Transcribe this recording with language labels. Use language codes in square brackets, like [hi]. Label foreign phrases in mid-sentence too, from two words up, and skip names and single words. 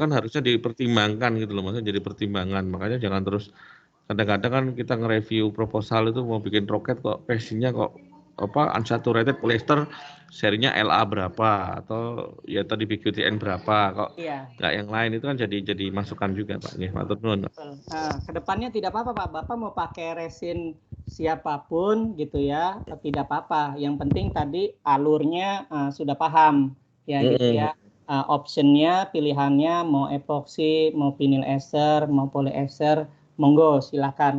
[id] itu kan harusnya dipertimbangkan gitu loh, maksudnya jadi pertimbangan, makanya jangan terus kadang-kadang kan kita nge-review proposal itu mau bikin roket kok resinnya kok [en] unsaturated polyester [id] serinya LA berapa atau ya tadi PQTN berapa kok Iya. nggak yang lain, itu kan jadi masukan juga Pak. [jv] Nggih, matur nuwun. [id] Nah, kedepannya tidak apa-apa Pak. Bapak mau pakai resin siapapun gitu ya, tidak apa-apa. Yang penting tadi alurnya sudah paham ya gitu ya. Optionnya, pilihannya mau epoksi, mau [en] vinyl ester, [id] mau polyester, monggo silakan.